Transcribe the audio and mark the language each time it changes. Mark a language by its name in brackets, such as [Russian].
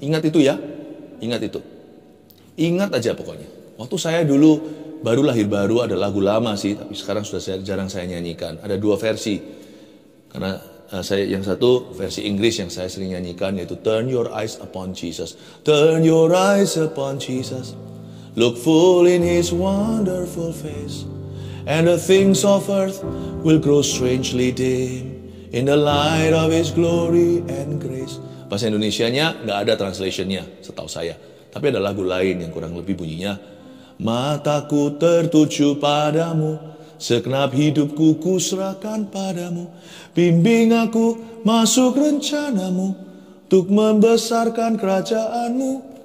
[Indonesian] Ingat itu ya, ingat itu. Ingat aja pokoknya. Waktu saya dulu baru lahir baru, ada lagu lama sih, tapi sekarang sudah jarang saya nyanyikan. Ada dua versi. Karena saya yang satu versi Inggris yang saya sering nyanyikan, yaitu [English] Turn your eyes upon Jesus. Turn your eyes upon Jesus. Look full in his wonderful face. And the things of earth will grow strangely dim in the light of his glory and grace. [Indonesian] Bahasa Indonesianya nggak ada translationnya setahu saya. Tapi ada lagu lain yang kurang lebih bunyinya, mataku tertuju padamu, segenap hidupku kuserahkan padamu. Bimbing aku masuk rencanamu, untuk membesarkan kerajaanmu.